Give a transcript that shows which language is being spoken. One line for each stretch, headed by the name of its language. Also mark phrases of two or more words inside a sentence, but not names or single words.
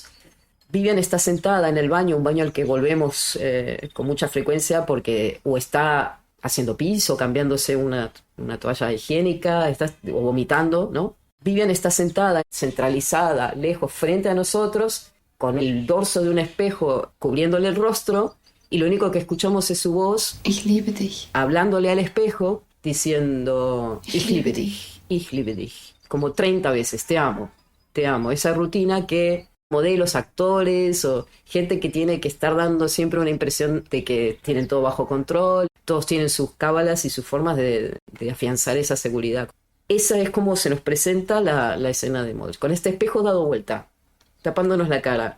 Spanish: Vivian está sentada en el baño, un baño al que volvemos con mucha frecuencia porque o está haciendo pis o cambiándose una toalla higiénica, o vomitando, ¿no? Vivian está sentada, centralizada, lejos, frente a nosotros, con el dorso de un espejo cubriéndole el rostro, y lo único que escuchamos es su voz,
German: Ich liebe dich,
Spanish: hablándole al espejo, diciendo
German: Ich liebe dich, ich liebe dich,
Spanish: como 30 veces, te amo, te amo. Esa rutina que modelos, actores o gente que tiene que estar dando siempre una impresión de que tienen todo bajo control, todos tienen sus cábalas y sus formas de afianzar esa seguridad. Esa es como se nos presenta la escena de Models, con este espejo dado vuelta, tapándonos la cara.